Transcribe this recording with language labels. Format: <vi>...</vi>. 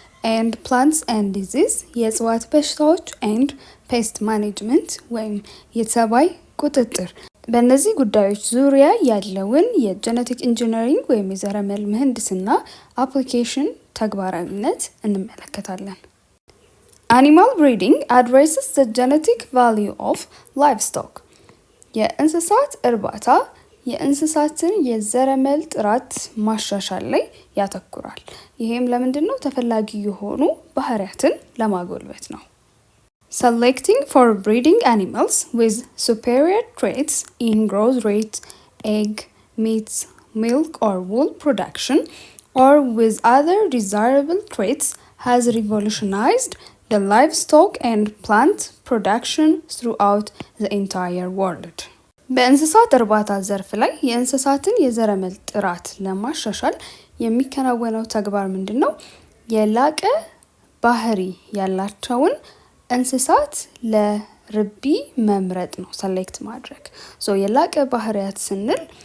<en>and plants and disease</en> <am>የእጽዋት በሽታዎች</am> <en>and pest management</en> <am>ወይም የተባይ ቁጥጥር። በእነዚህ ጉዳዮች ዙሪያ ያለውን የጄኔቲክ ኢንጂነሪንግ ወይም የዘረመል ምህንድስና አፕሊኬሽን ተግባራዊነት እንመለከታለን። አኒማል ብሪዲንግ</am> <en>addresses the genetic value of livestock.</en> <am>የእንስሳት እርባታ የእንስሳትን የዘረመል ጥራት ማሻሻል ላይ ያተኩራል። ይሄም ለምንድን ነው? ተፈላጊ የሆኑ ባህሪያትን ለማጎልበት ነው።</am> <en>Selecting for breeding animals with superior traits in growth rate, egg, meat, milk or wool production, or with other desirable traits has revolutionized the livestock and plant production throughout the entire world.</en> <am>በእንስሳት እርባታ ዘርፍ ላይ የእንስሳትን የዘረመል ጥራት ለማሻሻል የሚከናወነው ተግባር ምንድን ነው? የላቀ ባህሪ ያላቸውን እንስሳት ለርቢ መምረጥ ነው፣ ሰሌክት ማድረግ። የላቀ ባህሪያት ስንል</am>